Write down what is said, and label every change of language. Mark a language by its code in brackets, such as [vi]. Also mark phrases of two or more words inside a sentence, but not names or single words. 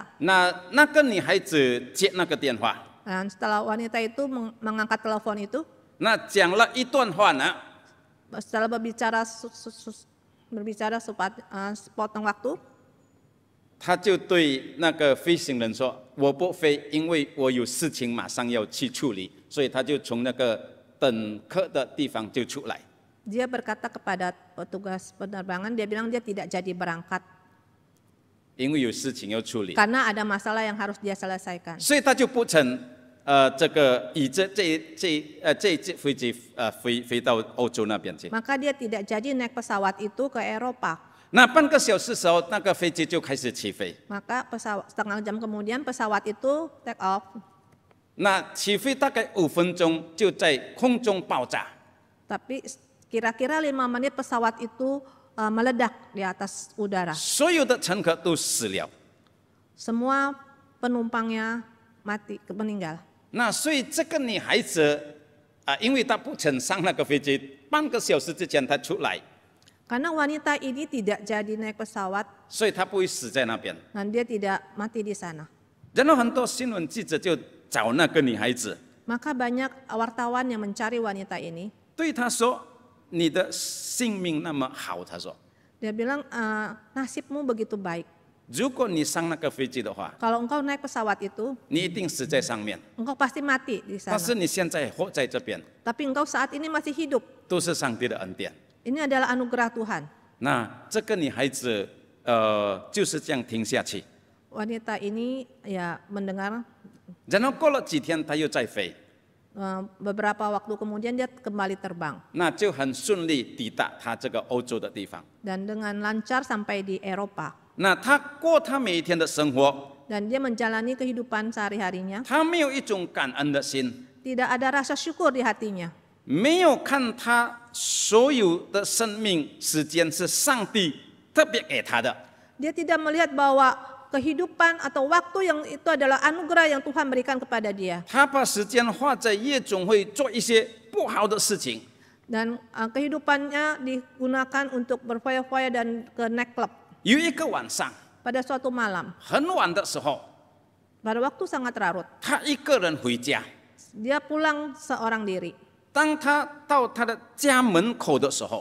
[zh] 那个女孩子接那个电话， [id] Dan setelah wanita itu mengangkat telepon itu, [zh] 那讲了一段话呢， [id] setelah berbicara sepotong waktu, [zh] 他就对那个飞行人说：“我不飞，因为我有事情马上要去处理。” 所以他就从那个等客的地方就出来。 [id] dia berkata kepada petugas penerbangan, dia bilang dia tidak jadi berangkat [zh] 因为有事情要处理， [id] karena ada masalah yang harus dia selesaikan. [zh] 所以他就不曾这个以这一架飞机飞到欧洲那边去。 [id] Maka dia tidak jadi naik pesawat itu ke Eropa. [zh] 那半个小时时候，那个飞机就开始起飞。 [id] Maka setengah jam kemudian pesawat itu [en] take off. [zh] 那起飞大概5分钟，就在空中爆炸。 [id] Tapi kira-kira 5 menit pesawat itu meledak di atas udara. [zh] 所有的乘客都死了。 [id] Semua penumpangnya meninggal. [zh] 那所以这个女孩子因为她不曾上那个飞机，半个小时之前她出来， [id] Karena wanita ini tidak jadi naik pesawat [zh] 所以她不会死在那边。 [id] dan dia tidak mati di sana. [zh] 然后很多新闻记者就找那个女孩子， [id] Maka banyak wartawan yang mencari wanita ini. [zh] 对她说：“你的性命那么好。” 她说 [id] Dia bilang, nasibmu begitu baik. [zh] 如果你上那个飞机的话， [id] Kalau engkau naik pesawat itu, [zh] 你一定死在上面。 [id] engkau pasti mati di [zh] 但 [id] sana. [zh] 是你现在活在这边， [id] Tapi engkau saat ini masih hidup. [zh] 都是上帝的恩典。 [id] Ini adalah anugerah Tuhan. [zh] 那这个女孩子就是这样停下去， [id] Wanita ini ya mendengar, [zh] 然后过了几天她又再飞， [id] beberapa waktu kemudian dia kembali terbang. [zh] 那就很顺利抵达她这个欧洲的地方。 [id] Dan dengan lancar sampai di Eropa. [zh] 那她过她每一天的生活， [id] Dan dia menjalani kehidupan sehari-harinya. [zh] 她没有一种感恩的心， [id] Tidak ada rasa syukur di hatinya. [zh] 没有看她所有的生命时间是上帝特别给她的。 [id] Dia tidak melihat bahwa kehidupan atau waktu yang itu adalah anugerah yang Tuhan berikan kepada dia. [zh] 她把时间花在夜总会做一些不好的事情， [id] Dan kehidupannya digunakan untuk berfoya-foya dan ke [en] night club. [zh] 有一个晚上 [id] Pada suatu malam, [zh] 很晚的时候， [id] pada waktu sangat larut, [zh] 她一个人回家。 [id] dia pulang seorang diri. [zh] 当她到她的家门口的时候，